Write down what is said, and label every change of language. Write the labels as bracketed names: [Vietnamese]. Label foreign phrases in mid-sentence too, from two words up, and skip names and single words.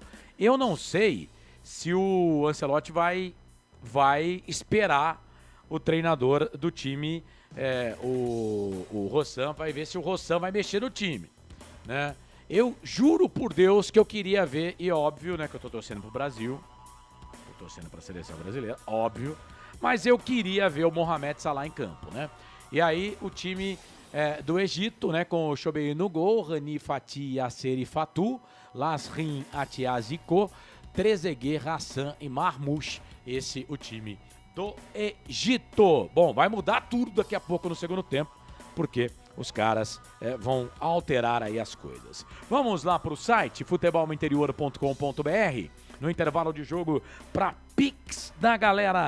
[Portuguese] Eu não sei se o Ancelotti vai esperar o treinador do time, o Rossam, vai ver se o Rossam vai mexer no time, né? Eu juro por Deus que eu queria ver, e óbvio, né, que eu tô torcendo pro Brasil, tô torcendo pra seleção brasileira, óbvio, mas eu queria ver o Mohamed Salah em campo, né? E aí o time do Egito, né, com o Choubei no gol, Rani, Fati, Yasser e Fatou, Lasrin, Atiaz, Zico, Trezeguet, Hassan e Marmouche, esse o time do Egito. Bom, vai mudar tudo daqui a pouco no segundo tempo, porque os caras vão alterar aí as coisas. Vamos lá pro site futebolinterior.com.br. No intervalo de jogo para Pix da galera.